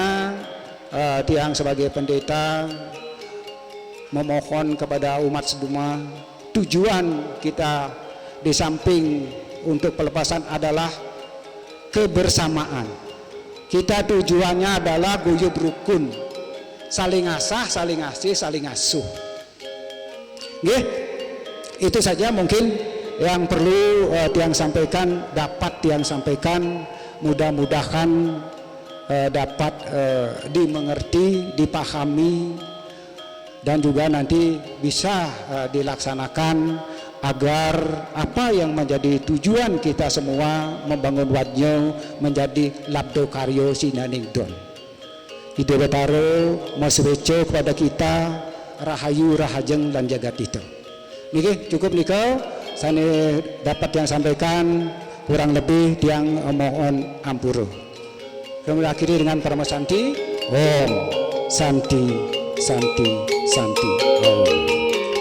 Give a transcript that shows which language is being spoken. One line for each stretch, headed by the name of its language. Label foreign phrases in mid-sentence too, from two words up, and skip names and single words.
Indonesian: Tiang sebagai pendeta memohon kepada umat seduma, tujuan kita di samping untuk pelepasan adalah kebersamaan. Kita tujuannya adalah guyub rukun, saling asah, saling asih, saling asuh. Nggih, itu saja mungkin yang perlu Tiang sampaikan, dapat Tiang sampaikan. Mudah-mudahan dapat dimengerti, dipahami, dan juga nanti bisa dilaksanakan agar apa yang menjadi tujuan kita semua membangun wadnyo menjadi labdo karyo sinaningdon. Ide Betaro masreco kepada kita rahayu rahajeng dan jagat itu.
Balinese: Niki cukup niko sane
Indonesian: dapat yang sampaikan, kurang lebih Tiang mohon ampura. Kami akhiri dengan Parama Santi.
Sanskrit: Om Santi Santi Santi Om.